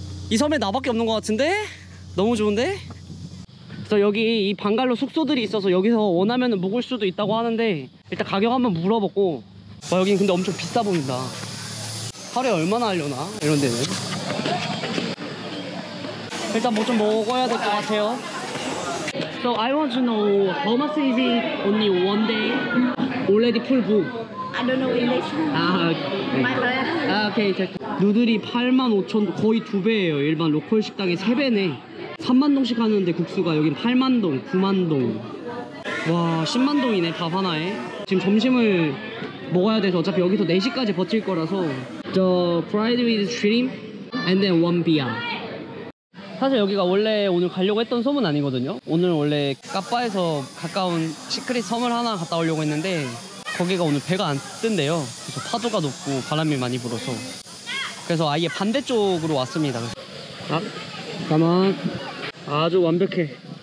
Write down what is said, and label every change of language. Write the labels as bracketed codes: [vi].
[ko] 이 섬에 나밖에 없는 것 같은데? 너무 좋은데? 그래서 여기 이 방갈로 숙소들이 있어서 여기서 원하면 묵을 수도 있다고 하는데 일단 가격 한번 물어보고. 와, 여긴 근데 엄청 비싸 보인다. 하루에 얼마나 하려나? 이런 데는. 일단 뭐 좀 먹어야 될 것 같아요. [en] So I want to know how much is it only one day? Already full book. I don't know English. [ko] 아, [en] My friend. [ko] 아, 오케이. 누들이 85,000동, 거의 2배예요. 일반 로컬 식당의 3배네. 3만동씩 하는데 국수가 여긴 8만동, 9만동. 와, 10만동이네, 밥 하나에. 지금 점심을 먹어야 돼서 어차피 여기서 4시까지 버틸 거라서. [en] Fried with shrimp and then one beer. [ko] 사실 여기가 원래 오늘 가려고 했던 섬은 아니거든요. 오늘 원래 까빠에서 가까운 시크릿 섬을 하나 갔다 오려고 했는데 거기가 오늘 배가 안 뜬대요. 그래서 파도가 높고 바람이 많이 불어서. 그래서 아예 반대쪽으로 왔습니다. 아, 잠깐만. 아주 완벽해.